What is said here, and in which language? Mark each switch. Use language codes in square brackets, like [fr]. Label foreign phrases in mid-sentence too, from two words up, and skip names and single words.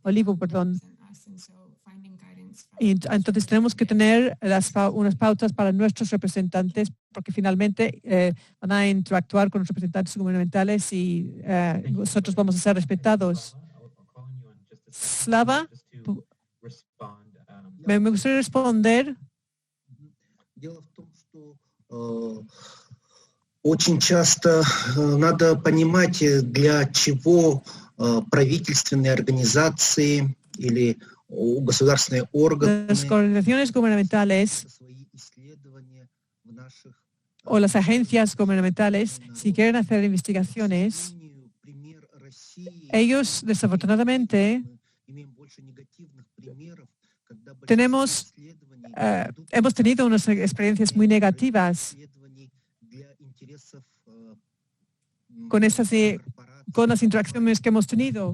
[es] Y entonces tenemos que tener unas pautas para nuestros representantes, porque finalmente van a interactuar con los representantes gubernamentales y nosotros vamos a ser respetados. Slava, me gustaría responder. [ru] Очень часто надо понимать, для чего правительственные организации или государственные органы [es] las organizaciones gubernamentales o las agencias gubernamentales, si quieren hacer investigaciones, ellos desafortunadamente hemos tenido unas experiencias muy negativas con las interacciones que hemos tenido.